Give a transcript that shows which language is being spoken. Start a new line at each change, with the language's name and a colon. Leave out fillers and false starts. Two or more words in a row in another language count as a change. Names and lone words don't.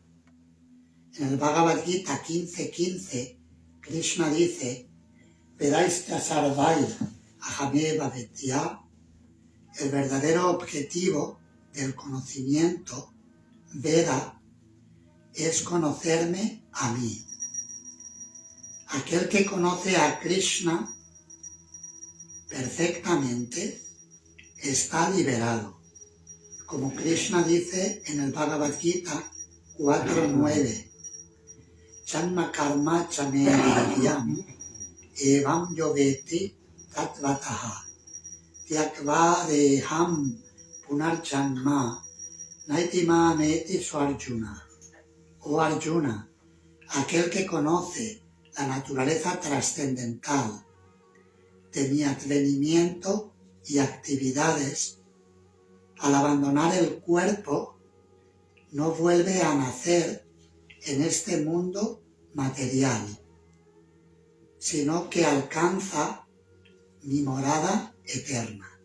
Spanish: En el Bhagavad Gita 15.15, Krishna dice,
Sanskrit: Vedaisya sarvair ahameva vedya,
Spanish: el verdadero objetivo del conocimiento, Veda, es conocerme a mí. Aquel que conoce a Krishna perfectamente está liberado. Como Krishna dice en el Bhagavad Gita 4.9,
Sanskrit: Chanma karma chame vidyam evam yoveti tatvataha tyakva deham punarjanma naitima neti suarjuna.
Spanish: Oh Arjuna, aquel que conoce la naturaleza trascendental de mi advenimiento y actividades, al abandonar el cuerpo, no vuelve a nacer en este mundo material, sino que alcanza mi morada eterna.